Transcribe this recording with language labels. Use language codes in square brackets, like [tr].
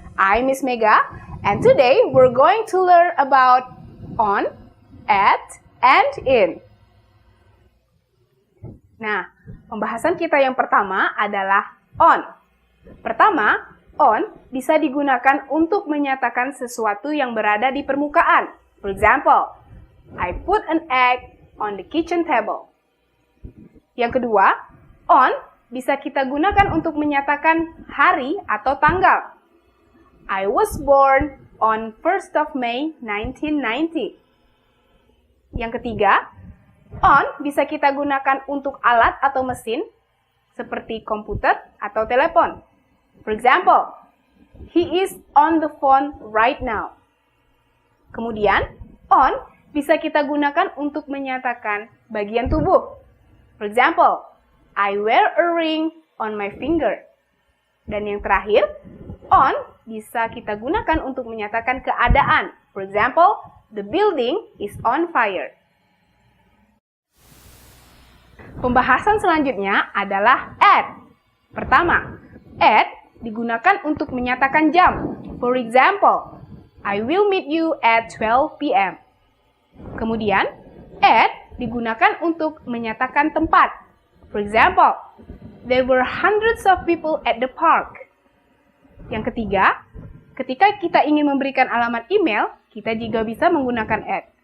[en] I'm Miss Mega, and today we're going to learn about on, at, and in. [id] Nah, pembahasan kita yang pertama adalah on. Pertama, on bisa digunakan untuk menyatakan sesuatu yang berada di permukaan. [en] For example, I put an egg on the kitchen table. [id] Yang kedua, on bisa kita gunakan untuk menyatakan hari atau tanggal. [en] I was born on 1st of May 1990. [id] Yang ketiga, on bisa kita gunakan untuk alat atau mesin seperti komputer atau telepon. [en] For example, he is on the phone right now. [id] Kemudian, on bisa kita gunakan untuk menyatakan bagian tubuh. [en] For example, I wear a ring on my finger. [id] Dan yang terakhir, on bisa kita gunakan untuk menyatakan keadaan. [en] For example, the building is on fire. [id] Pembahasan selanjutnya adalah at. Pertama, at digunakan untuk menyatakan jam. [en] For example, I will meet you at 12 p.m. [id] Kemudian, at digunakan untuk menyatakan tempat. [en] For example, there were hundreds of people at the park. [id] Yang ketiga, ketika kita ingin memberikan alamat email, kita juga bisa menggunakan at.